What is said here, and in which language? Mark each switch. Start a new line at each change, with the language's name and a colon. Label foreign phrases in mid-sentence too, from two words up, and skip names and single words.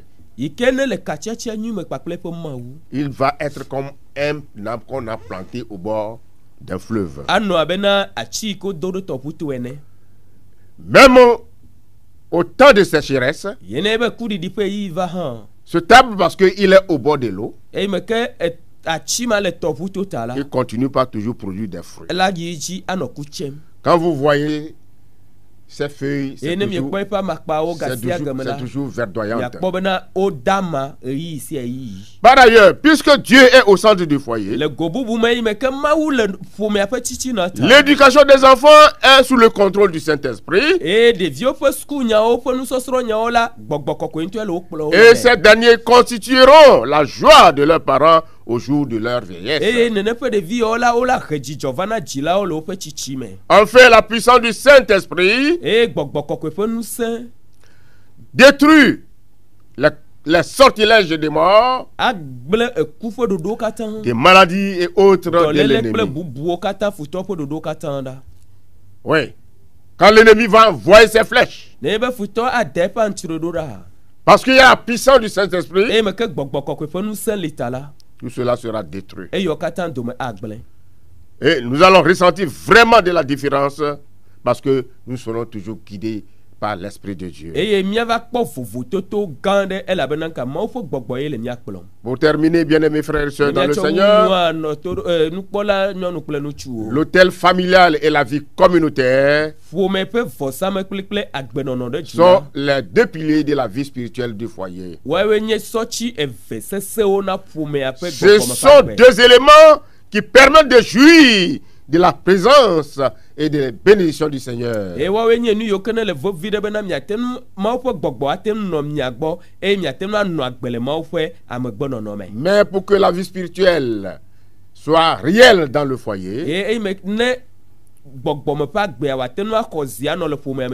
Ewe: yi ke ne le katsiatsia nyui me kpakple eƒe Mawu.
French: Il va être comme un arbre qu'on a planté au bord d'un fleuve.
Ewe: Anɔ abe na atsi yi ke wodo ɖe tɔƒuto ene.
French: Même au temps de sécheresse,
Ewe: Ye ne ebe kuɖiɖi ƒe yi va hã.
French: cet arbre, parce qu'il est au bord de l'eau,
Ewe: Eyi me ke atsi ma le tɔƒuto ta la.
French: il continue par toujours produire des fruits.
Ewe: Ela yi dzi anɔ ku tsem.
French: Quand vous voyez ces feuilles,
Ewe: Eye ne miekpɔ eƒe amakpawo gasi agame la.
French: c'est toujours verdoyant.
Ewe: Miakpɔ bena wo dama eyi sia eyi.
French: Par ailleurs, puisque Dieu est au centre du foyer,
Ewe: Le go bubu me yi me ke Mawu le ƒomea ƒe titina ta.
French: l'éducation des enfants est sous le contrôle du Saint-Esprit.
Ewe: Eye ɖeviwo ƒe suku nyawo ƒe nusɔsrɔ̃ nyawo la gbɔgbɔ kɔkɔe ŋutɔe le wo kplɔ wo
French: Et
Ewe: le.
French: ces derniers constitueront la joie de leurs parents au jour de leur
Ewe: Eye
French: vieillesse.
Ewe: nene ƒe ɖeviwo la wo la he dzidzɔ va na dzilawo le woƒe tsitsi me.
French: Enfin, la puissance du Saint-Esprit
Ewe: Eye gbɔgbɔ kɔkɔe ƒe ŋusẽ
French: détruit les sortilèges des morts,
Ewe: agblẽ eku ƒe ɖoɖowo katã.
French: des maladies et autres de
Ewe: Dɔléle kple
French: l'ennemi.
Ewe: bubuwo katã futɔ ƒe ɖoɖowo katã ɖa.
French: Oui. Quand l'ennemi va envoyer ses flèches,
Ewe: Ne ebe futɔ ade eƒe aŋtsiɖoɖo ɖa.
French: parce qu'il y a la puissance du Saint-Esprit,
Ewe: Eye me ke gbɔgbɔ kɔkɔe ƒe ŋusẽ li ta la.
French: tout cela sera détruit.
Ewe: Eyiwo katã dome agblẽ.
French: Et nous allons ressentir vraiment de la différence parce que nous serons toujours guidés par l'Esprit de Dieu.
Ewe: Eye miava kpɔ vovototo gã ɖe elabena nka Mawu ƒe gbɔgbɔ ye le mía kplɔm.
French: Pour terminer, bien-aimés frères et sœurs dans le
Ewe: Miatsɔ
French: Seigneur,
Ewe: nua nɔ to nukpɔla nyɔnu kple ŋutsuwo.
French: l'autel familial et la vie communautaire
Ewe: Ƒome ƒe vɔsamekpli kple agbenɔnɔ ɖe dzi
French: sont
Ewe: la.
French: les deux piliers de la vie spirituelle du foyer.
Ewe: Woawoe nye sɔtsi eve sesẽwo na ƒomea ƒe
French: Ce
Ewe: gbɔgbɔme ƒe
French: sont
Ewe: agbe.
French: deux éléments qui permettent de jouir de la présence et des bénédictions du Seigneur.
Ewe: Eye woawoe nye nu yiwo ke ne le vovi ɖe bena miate nu Mawu ƒe gbɔgbɔ ate nu nɔ mia gbɔ eye miate nu anɔ agbe le Mawu ƒe amegbenɔnɔ me.
French: Mais pour que la vie spirituelle soit réelle dans le foyer,
Ewe: Eyi me ne gbɔgbɔme ƒe agbea wòate nu axɔ zi anɔ le ƒomea me